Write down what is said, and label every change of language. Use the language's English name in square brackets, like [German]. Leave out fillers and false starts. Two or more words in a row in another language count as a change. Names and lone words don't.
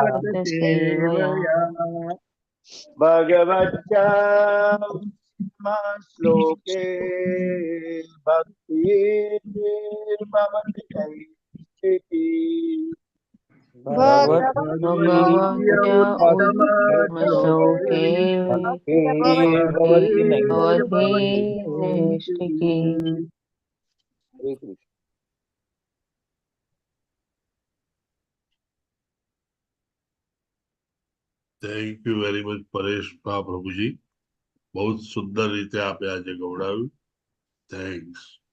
[Sanskrit] भगवच्च श्लोके भक्तिर्भवति नैष्ठिकी भगवत्य उत्तमश्लोके भवति भवति नैष्ठिकी। नैष्ठिकी। [English] thank you very much [Gujarati] પરેશ પ્રભુજી. બહુ જ સુંદર રીતે આપે આજે ગવડાવ્યું. થેન્ક્સ.